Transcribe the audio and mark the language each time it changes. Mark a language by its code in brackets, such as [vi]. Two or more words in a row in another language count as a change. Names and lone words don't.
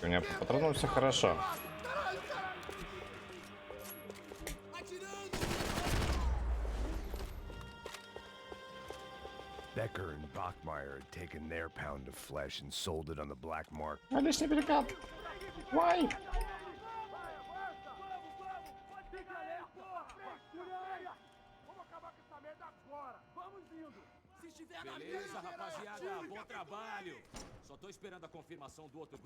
[ru] У меня по патронам все хорошо. [en] Becker and Bachmeyer had taken their pound of flesh and sold it on the black market. [ru] Лишний перекат. [en] Why? [pt] Beleza, rapaziada, bom trabalho. Só tô esperando a confirmação do outro grupo.